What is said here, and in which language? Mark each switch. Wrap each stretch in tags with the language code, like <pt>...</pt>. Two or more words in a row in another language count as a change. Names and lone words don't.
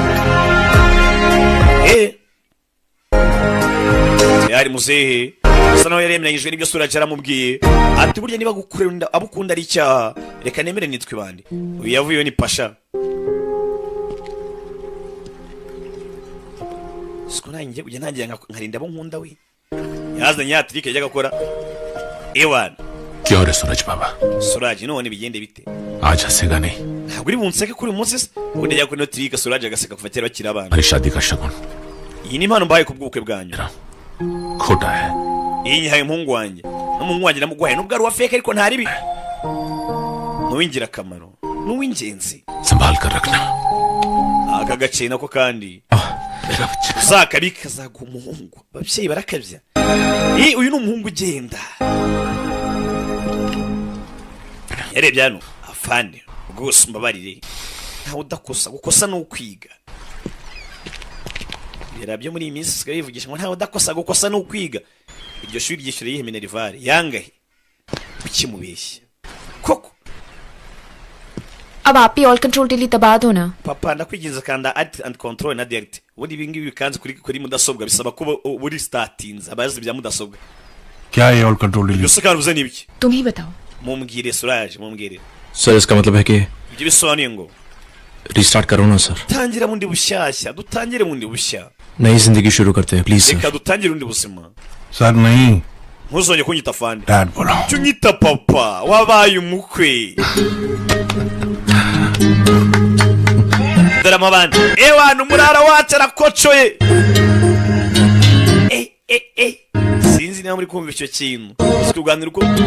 <rw>yari muzehe asa naho yaremeranyijwe n'ibyo suraje aramubwiye ati burya niba gukunda abukunda ari icyaha reka nemere nitwe bandi uyu yavuyeyo ni pasha siko nanjye ujya ntangira nkarinda abo nkunda we yazanye ya trike yajyaga gukora ewana</rw> <hi>क्या हो रहा सूरज बाबा</hi> <rw>suraje none bigende bite</rw> <hi>आज हंसेगा नहीं</hi> <rw>ntabwo uri bunseke kuri uyu munsi se ubundi ajya kuri no trike suraje agaseka kuva kera bakiri abana</rw> <hi>हमारी शादी का शगुन</hi> <rw>iyi ni impano mbaye ku bw'ubukwe bwanyu</rw> <hi>खोटा है</hi> <rw>iyi nyihaye umuhungu wanjye n'umuhungu wanjye namuguhaye nubwo ari uwa feke ariko ntari bi n'uw'ingirakamaro n'uw'ingenzi</rw> <hi>संभाल कर रखना</hi> <rw>aka gace nako kandi uzakabika kazaguha umuhungu ababyeyi barakabya uyu ni umuhungu ugenda yarebye hano afande rwose mbabarire ntawe udakosa gukosa ni ukwiga byo muri iyi minsi sigaye yivugisha ngo ntawe udakosa gukosa ni ukwiga iryo shuri ryishyura yihe minerivare yangahe ukimubeshya koko</rw> <hi>अब आप ही</hi> <en>Alt Control Delete</en> <hi>दबा दो ना</hi> <rw>papa ndakwigiza kanda</rw> <en>alt and control</en> <rw>na delete ubundi ibi ngibi bikanze kuri mudasobwa bisaba kuba buri startings abazi bya mudasobwa</rw> <hi>क्या है</hi> <en>Alt Control Delete</en> <rw>byose kandi uvuze nibiki</rw> <hi>तुम ही बताओ</hi> <rw>mumbwire suraje mumbwire</rw> <hi>सर इसका मतलब है कि</hi> <rw>ibyo bisobanuye ngo</rw> <hi>रीस्टार्ट करो ना सर</hi> <rw>tangira bundi bushyashya dutangire bundi bushya</rw> <hi>नई जिंदगी शुरू करते हैं प्लीज</hi> <rw>reka</rw> <hi>सर</hi> <rw>dutangire undi buzima</rw> <hi>सर नहीं</hi> <rw>ntuzongere kunyita fande</rw> <hi>डैड बोला</hi> <rw>cyo nyita papa wabaye umukwe drama bandi ewana umurara wacu arakocoye sinzi niba muri kumva icyo kintu tuganira uko</rw>